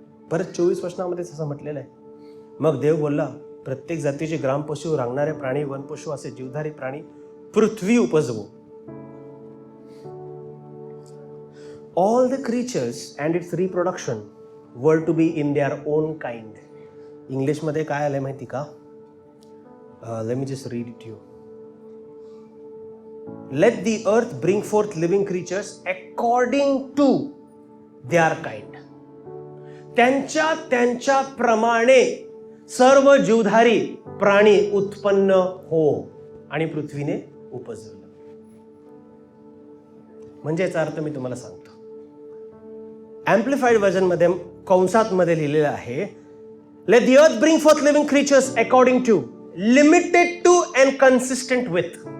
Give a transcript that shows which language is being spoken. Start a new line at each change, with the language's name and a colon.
Marathi: परत 24 वचनामध्ये असं म्हटलेलं आहे, मग देव बोलला, प्रत्येक जातीचे ग्रामपशु, रांगणारे प्राणी, वनपशु असे जीवधारी प्राणी पृथ्वी उपजवू.
English: All the creatures and its reproduction were to be in their own kind.
Marathi: इंग्लिशमध्ये काय आलंय माहिती का?
English: Let me just read it to you. Let the earth bring forth living creatures according to their kind.
Marathi: त्यांच्या त्यांच्या प्रमाणे सर्व जीवधारी प्राणी उत्पन्न हो, आणि पृथ्वीने उपजवलं. म्हणजे याचा अर्थ मी तुम्हाला सांगतो. एम्प्लिफाईड व्हर्जन मध्ये कंसात मध्ये लिहिलेलं आहे,
English: Let the earth bring forth living creatures according to, limited to and consistent with.